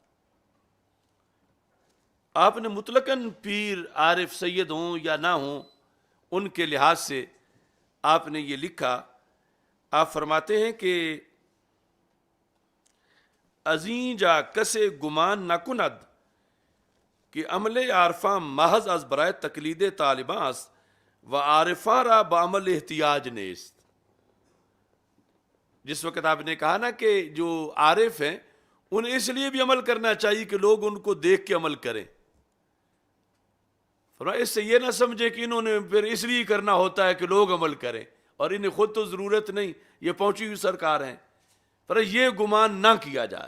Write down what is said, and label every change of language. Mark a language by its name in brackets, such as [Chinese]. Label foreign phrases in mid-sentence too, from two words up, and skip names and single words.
[Urdu] آپ نے مطلقاً پیر عارف سید ہوں یا نہ ہوں ان کے لحاظ سے آپ نے یہ لکھا، آپ فرماتے ہیں کہ [Persian] ازیں جا کسے گمان نہ کند کہ عمل عارفاں محض از برائے تقلید طالباں است و عارفاں را بعمل احتیاج نیست۔ [Urdu] جس وقت آپ نے کہا نا کہ جو عارف ہیں انہیں اس لیے بھی عمل کرنا چاہیے کہ لوگ ان کو دیکھ کے عمل کریں، اس سے یہ نہ سمجھے کہ انہوں نے پھر اس لیے کرنا ہوتا ہے کہ لوگ عمل کریں اور انہیں خود تو ضرورت نہیں، یہ پہنچی ہوئی سرکار ہیں، پر یہ گمان نہ کیا جائے۔